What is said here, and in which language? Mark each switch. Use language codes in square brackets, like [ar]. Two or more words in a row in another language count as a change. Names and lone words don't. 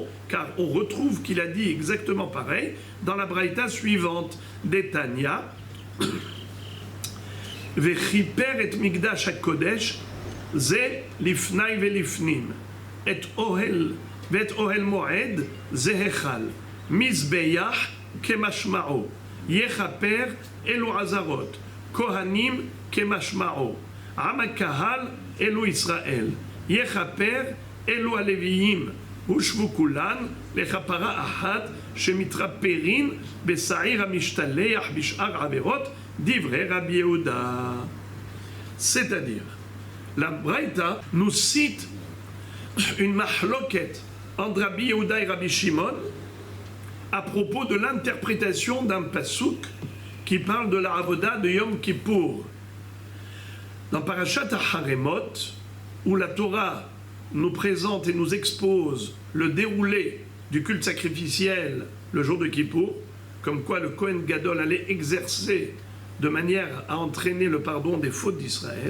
[fr] Car on retrouve qu'il a dit exactement pareil dans la braïta suivante d'Etania. [he] וכפר את מקדש הקדש זה לפני ולפנים את אהל מועד זה היכל מזבח כמשמעו יכפר אלו עזרות כהנים כמשמעו עם הקהל אלו ישראל יכפר אלו הלויים ושוו כולן לכפרה אחת שמתכפרין בשעיר המשתלח בשאר עבירות דברי רבי יהודה. [fr] C'est-à-dire, la Braïta nous cite une mahloket entre Rabbi Yehuda et Rabbi Shimon à propos de l'interprétation d'un pasouk qui parle de la avoda de Yom Kippour. Dans Parashat HaHaremot, où la Torah nous présente et nous expose le déroulé du culte sacrificiel le jour de Kippour, comme quoi le [he] כהן גדול [fr] allait exercer de manière à entraîner le pardon des fautes d'Israël.